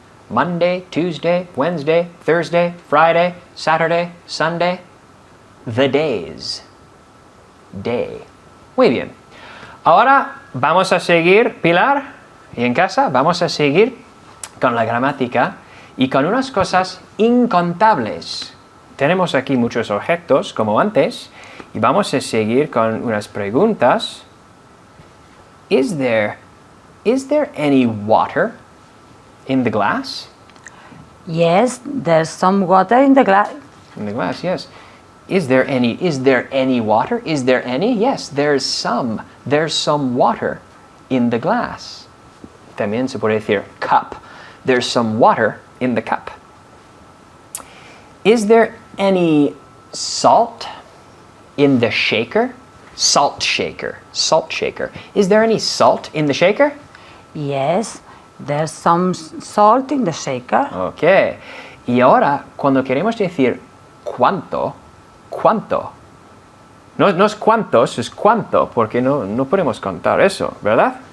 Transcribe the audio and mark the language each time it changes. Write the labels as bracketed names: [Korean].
[English] Monday, Tuesday, Wednesday, Thursday, Friday, Saturday, Sunday. The days. Day. [Spanish] Muy bien. Ahora vamos a seguir, Pilar, y en casa vamos a seguir con la gramática y con unas cosas incontables. Tenemos aquí muchos objetos, como antes, y vamos a seguir con unas preguntas. [English] Is there any water in the glass? Yes, there's some water in the glass. In the glass, yes. Is there any water? Is there any? Yes, there's some. There's some water in the glass. [Spanish] También se puede decir cup. [English] There's some water in the cup. Is there any salt in the shaker? Salt shaker. Salt shaker. Is there any salt in the shaker? Yes, there's some salt in the shaker. Ok. [Spanish] Y ahora, cuando queremos decir cuánto, cuánto. No es cuántos, es cuánto, porque no podemos contar eso, ¿verdad?